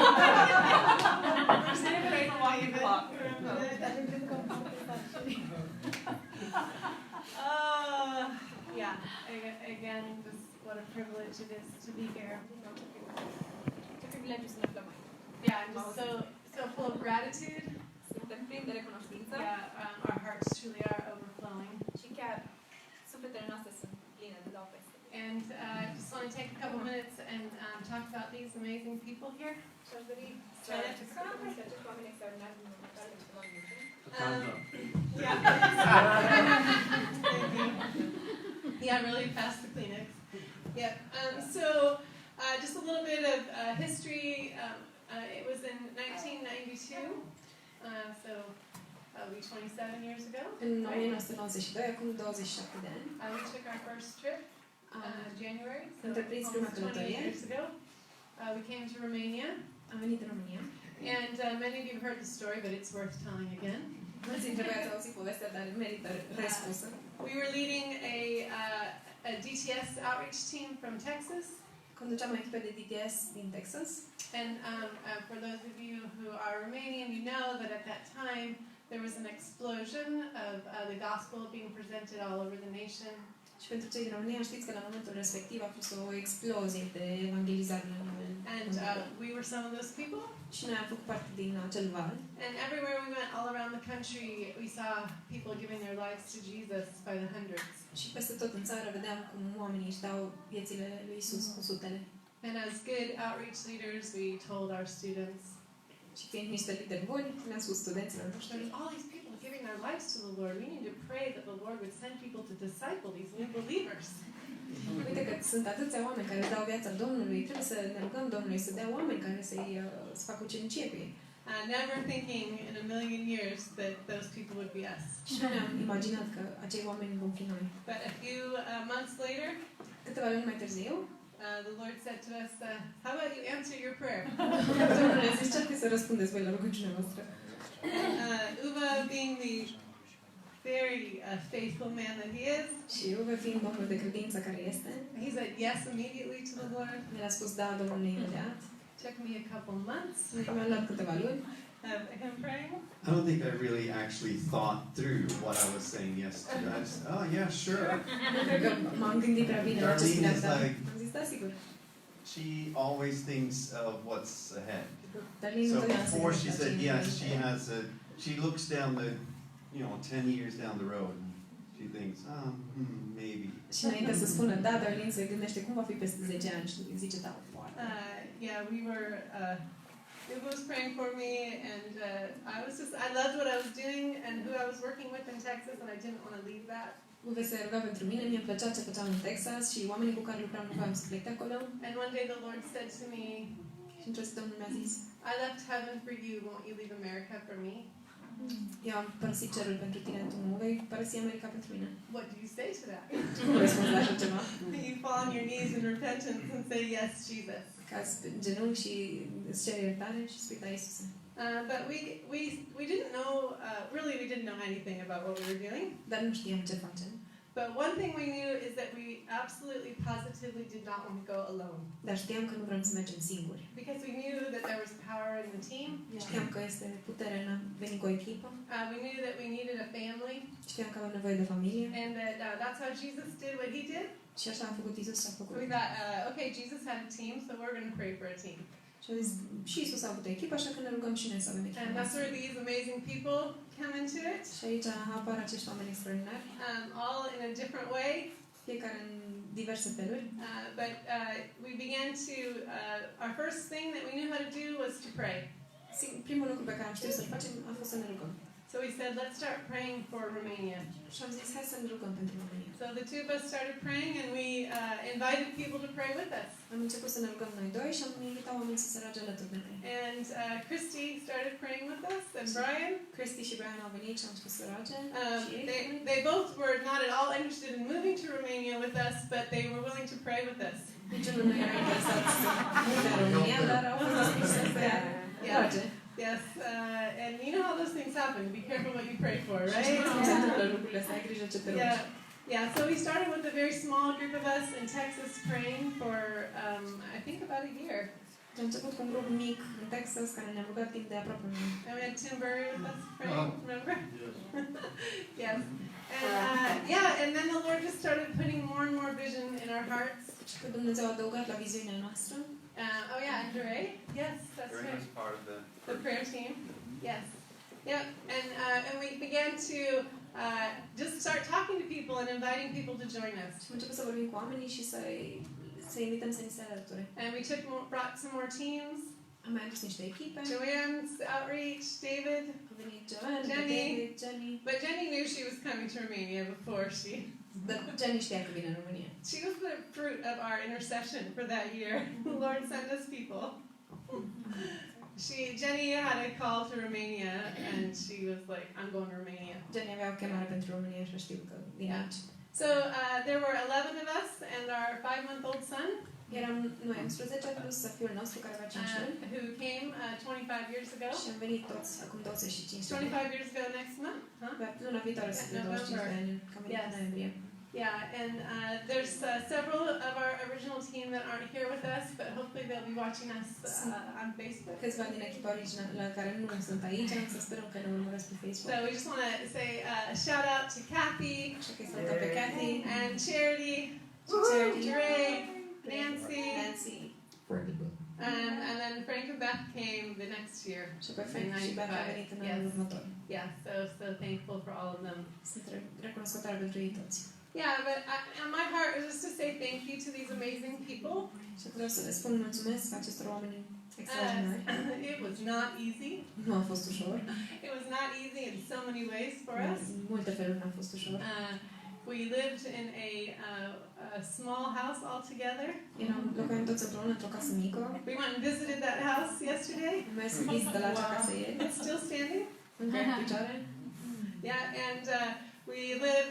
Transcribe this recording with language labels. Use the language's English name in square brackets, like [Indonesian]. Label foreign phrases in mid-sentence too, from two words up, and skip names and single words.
[English] David, a walking clock. Yeah, again, just what a privilege it is to be here. Yeah, I'm just so full of gratitude. [Romanian] Suntem plini de recunoștință [English] Yeah, our hearts truly are overflowing. [Romanian] și chiar sufletele noastre sunt pline de dau peste. [English] And I just want to take a couple minutes and talk about these amazing people here. [Romanian] Și aș dori să [English] Janet? [Romanian] discutăm despre acești oameni extraordinari din care câteva minute. [English] Time's up. Yeah. Yeah, really fast the Kleenex. Yeah. So just a little bit of history. It was in 1992. So that'll be 27 years ago. [Romanian] În 1992, acum 27 de ani, [English] We took our first trip January. So [Romanian] întreprins prima [English] almost 28 [Romanian] călătorie. [English] years ago. We came to Romania. [Romanian] Am venit în România. [English] And many of you have heard the story, but it's worth telling again. [Romanian] Mulți dintre voi ați auzit povestea, dar merită răspunsă. [English] We were leading a DTS outreach team from Texas. [Romanian] Conduceam o echipă de DTS din Texas. [English] And for those of you who are Romanian, you know that at that time there was an explosion of the gospel being presented all over the nation. [Romanian] Și pentru cei din România știți că la momentul respectiv a fost o explozie de evangelizare la nivel. [English] And we were some of those people. [Romanian] Și noi am făcut parte din acel val. [English] And everywhere we went, all around the country, we saw people giving their lives to Jesus by the hundreds. [Romanian] Și peste tot în țară vedeam cum oamenii își dau viețile lui Isus cu sutele. [English] And as good outreach leaders, we told our students, [Romanian] Și fiind niște lideri buni, le-am spus studenților noștri, [English] there's all these people giving their lives to the Lord. We need to pray that the Lord would send people to disciple these new believers. [Romanian] uite că sunt atâția oameni care își dau viața Domnului, trebuie să ne rugăm Domnului să dea oameni care să facă ucenicie pe ei. [English] Never thinking in a million years that those people would be us. [Romanian] Și nu ne-am imaginat că acei oameni vom fi noi. [English] But a few months later, [Romanian] Câteva luni mai târziu, [English] the Lord said to us, how about you answer your prayer? [Romanian] Domnul ne zice, ce să răspundeți voi la rugăciunea voastră? [English] Uva being the very faithful man that he is, [Romanian] Și Uwe fiind omul de credință care este, [English] he said yes immediately to the Lord. [Romanian] mi-a spus da Domnului imediat. [English] Took me a couple months [Romanian] Mi-a luat câteva luni. [English] of him praying. I don't think I really actually thought through what I was saying yes to. I just, oh yeah, sure. [Romanian] Cred că m-am gândit prea bine la ce [English] Darlene [Romanian] spuneam, [English] is [Romanian] dar [English] like- [Romanian] am zis, da, sigur. [English] She always thinks of what's ahead. Darlene So [Romanian] întotdeauna se [English] before she [Romanian] gândește la [English] said [Romanian] ce [English] yes, [Romanian] înainte. [English] she looks down the, 10 years down the road. And she she thinks, maybe. [Romanian] Și înainte să spună da, Darlene se gândește cum va fi peste 10 ani și zice da, poate. [English] Yeah, we were, Ugo was praying for me, and I loved what I was doing and who I was working with in Texas, and I didn't want to leave that. [Romanian] Ugo se ruga pentru mine, mie îmi plăcea ce făceam în Texas și oamenii cu care lucram nu voiam să plec de acolo. [English] And one day the Lord said to me, [Romanian] Și într-o zi Domnul mi-a zis, [English] I left heaven for you, won't you leave America for me? [Romanian] eu am părăsit cerul pentru tine, tu nu vei părăsi America pentru mine. [English] What do you say to that? [Romanian] Nu răspunzi la așa ceva. [English] You fall on your knees in repentance and say, yes, Jesus. [Romanian] Cazi pe genunchi și îți ceri iertare și spui da, Iisuse. [English] But we didn't know, really we didn't know anything about what we were doing. [Romanian] Dar nu știam ce facem. [English] But one thing we knew is that we absolutely positively did not want to go alone. [Romanian] Dar știam că nu vrem să mergem singuri. [English] Because we knew that there was power in the team. [Romanian] Știam că este putere în a veni cu o echipă. [English] We knew that we needed a family. [Romanian] Știam că avem nevoie de familie. [English] And that that's how Jesus did what he did. [Romanian] Și așa a făcut Iisus ce a făcut. [English] We thought, okay, Jesus had a team, so we're going to pray for a team. [Romanian] Și a zis, și Iisus a avut o echipă, așa că ne rugăm și noi să avem echipă. [English] And that's where these amazing people come into it. [Romanian] Și aici apar acești oameni extraordinari. [English] All in a different way. [Romanian] Fiecare în diverse feluri. [English] But we began to, our first thing that we knew how to do was to pray. [Romanian] Primul lucru pe care am știut să-l facem a fost să ne rugăm. [English] So we said, let's start praying for Romania. [Romanian] Și am zis, hai să ne rugăm pentru România. [English] So the two of us started praying, and we invited people to pray with us. [Romanian] Am început să ne rugăm noi doi și am invitat oamenii să se roage alături de noi. [English] And Christy started praying with us, and Brian. [Romanian] Christy și Brian au venit și au început să roage. [English] They both were not at all interested in moving to Romania with us, but they were willing to pray with us. [Romanian] Niciunul nu era interesat să mute în România, dar au fost dispuși să se roage. [English] Yes, and you know how those things happen. Be careful what you pray for, right? Yeah, so we started with a very small group of us in Texas praying for, I think, about a year. [Romanian] Am început cu un grup mic în Texas care ne-a rugat timp de aproape un an. [English] And we had Tim Burry with us praying, remember? Yes. And and then the Lord just started putting more and more vision in our hearts. [Romanian] Și că Dumnezeu a adăugat la viziunea noastră. [English] And Dre, yes, that's right. was part of The prayer team, yes. Yep, and we began to just start talking to people and inviting people to join us. [Romanian] Și am început să vorbim cu oamenii și să invităm să ni se alăture. [English] And we brought some more teams. [Romanian] Am mai adus niște echipe. [English] Joanne's outreach, David. [Romanian] A venit Joanne, [English] Jenny. [Romanian] David, Jenny. [English] But Jenny knew she was coming to Romania before she... [Romanian] Dar Jenny știa că vine în România. [English] She was the fruit of our intercession for that year. The Lord sent us people. Jenny had a call to Romania, and she was like, I'm going to Romania. [Romanian] Jenny avea o chemare pentru România și știu că vine aici. [English] So there were 11 of us and our 5-month-old son. [Romanian] Eram noi 11 plus fiul nostru care avea 5 ani. [English] Who came 25 years ago. [Romanian] Și am venit toți acum 25 de ani. [English] 25 years ago next month, huh? [Romanian] Luna viitoare să fie 25 de ani, cam în noiembrie. [English] Yeah, and there's several of our original team that aren't here with us, but hopefully they'll be watching us on Facebook. [Romanian] Câțiva din echipa originală care nu sunt aici, să sperăm că ne urmăresc pe Facebook. [English] So we just want to say a shout out to Kathy, [Romanian] Așa că salută pe Kathy, [English] and Charity, Dre, Nancy, and then Frank and Beth came the next year. [Romanian] Și pe Frank și Beth a venit în anul următor. [English] Yeah, so thankful for all of them. [Romanian] Sunt recunoscătoare pentru ei toți. [English] Yeah, but my heart is just to say thank you to these amazing people. [Romanian] Și vreau să le spun mulțumesc acestor oameni extraordinari. [English] It was not easy. [Romanian] Nu a fost ușor. [English] It was not easy in so many ways for us. [Romanian] În multe feluri n-a fost ușor. [English] We lived in a small house all together. [Romanian] Locuiam toți împreună într-o casă mică. [English] We went and visited that house yesterday. [Romanian] Am mers în vizită la acea casă ieri. [English] It's still standing. [Romanian] Încă în picioare. [English] Yeah, and we lived.